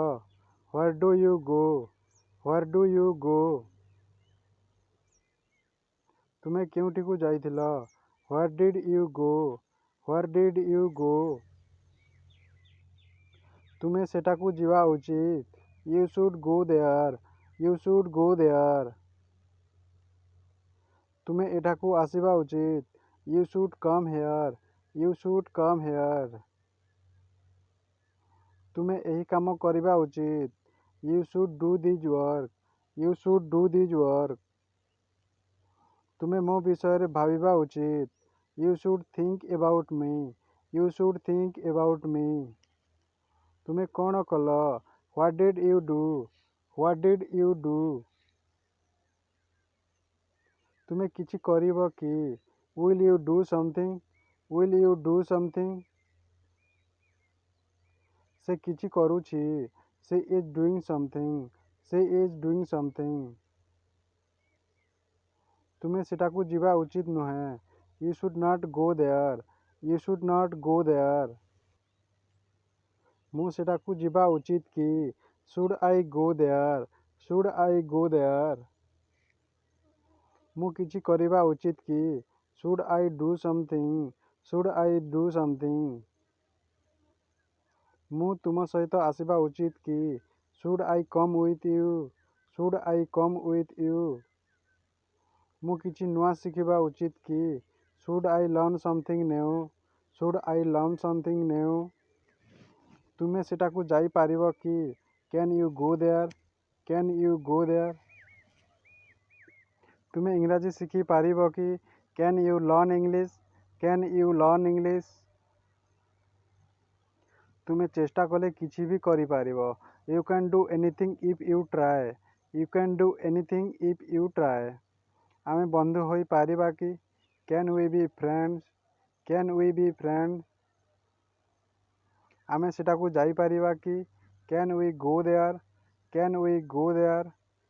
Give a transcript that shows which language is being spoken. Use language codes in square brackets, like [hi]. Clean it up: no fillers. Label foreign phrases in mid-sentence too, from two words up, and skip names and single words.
[en] Where do you go? Where do you go? [or] ତୁମେ କେଉଁଠିକୁ ଯାଇଥିଲ? [en] Where did you go? Where did you go? [or] ତୁମେ ସେଠାକୁ ଯିବା ଉଚିତ। [en] You should go there. You should go there. [or] ତୁମେ ଏଠାକୁ ଆସିବା ଉଚିତ. [en] You should come here. You should come here. [or] ତୁମେ ଏହି କାମ କରିବା ଉଚିତ. [en] You should do this work. You should do this work. [or] ତୁମେ ମୋ ବିଷୟରେ ଭାବିବା ଉଚିତ. [en] You should think about me. You should think about me. [or] ତୁମେ କ'ଣ କଲ? [en] What did you do? What did you do? [or] ତୁମେ କିଛି କରିବ କି? [en] Will you do something? Will you do something? [or] ସେ କିଛି କରୁଛି. [en] She is doing something. She is doing something. [or] ତୁମେ ସେଠାକୁ ଯିବା ଉଚିତ ନୁହେଁ. [en] You should not go there. You should not go there. [or] ମୁଁ ସେଠାକୁ ଯିବା ଉଚିତ କି? [en] Should I go there? Should I go there? [or] ମୁଁ କିଛି କରିବା ଉଚିତ କି? [en] Should I do something? Should I do something? [or] ମୁଁ ତୁମ ସହିତ ଆସିବା ଉଚିତ କି? [en] Should I come with you? Should I come with you? [or] ମୁଁ କିଛି ନୂଆ ଶିଖିବା ଉଚିତ କି? [en] Should I learn something new? Should I learn something new? [or] ତୁମେ ସେଠାକୁ ଯାଇପାରିବ କି? [en] Can you go there? Can you go there? [or] ତୁମେ ଇଂରାଜୀ ଶିଖିପାରିବ କି? [en] Can you learn English? Can you learn English? [or] ତୁମେ ଚେଷ୍ଟା କଲେ କିଛି ବି କରିପାରିବ. [en] You can do anything if you try. You can do anything if you try. [or] ଆମେ ବନ୍ଧୁ ହୋଇପାରିବା କି? [en] Can we be friends? Can we be friends? [or] ଆମେ ସେଠାକୁ ଯାଇପାରିବା କି? [en] Can we go there? Can we go there?